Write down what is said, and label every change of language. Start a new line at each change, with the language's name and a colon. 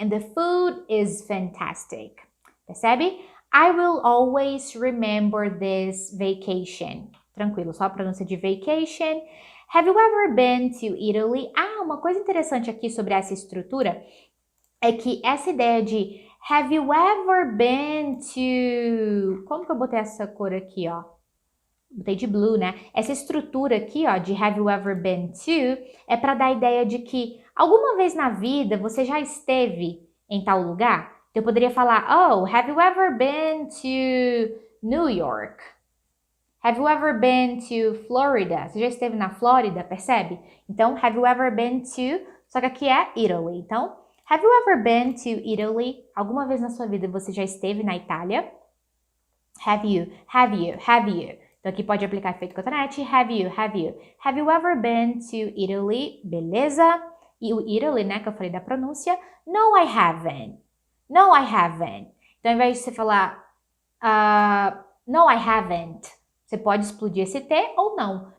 English: And the food is fantastic.
Portuguese: Percebe?
English: I will always remember this vacation.
Portuguese: Tranquilo, só a pronúncia de vacation.
English: Have you ever been to Italy?
Portuguese: Ah, uma coisa interessante aqui sobre essa estrutura é que essa ideia de
English: have you ever been to...
Portuguese: Como que eu botei essa cor aqui, ó? Botei de blue, né? Essa estrutura aqui, ó, de
English: have you ever been to,
Portuguese: é para dar a ideia de que alguma vez na vida você já esteve em tal lugar. Então, eu poderia falar,
English: oh, have you ever been to New York? Have you ever been to Florida?
Portuguese: Você já esteve na Flórida, percebe? Então,
English: have you ever been to,
Portuguese: só que aqui é Italy. Então,
English: have you ever been to Italy?
Portuguese: Alguma vez na sua vida você já esteve na Itália?
English: Have you?
Portuguese: Então aqui pode aplicar efeito cotonete.
English: Have you? Have you ever been to Italy?
Portuguese: Beleza? E o Italy, né, que eu falei da pronúncia.
English: No, I haven't.
Portuguese: Então ao invés de você falar
English: no, I haven't,
Portuguese: você pode explodir esse T ou não.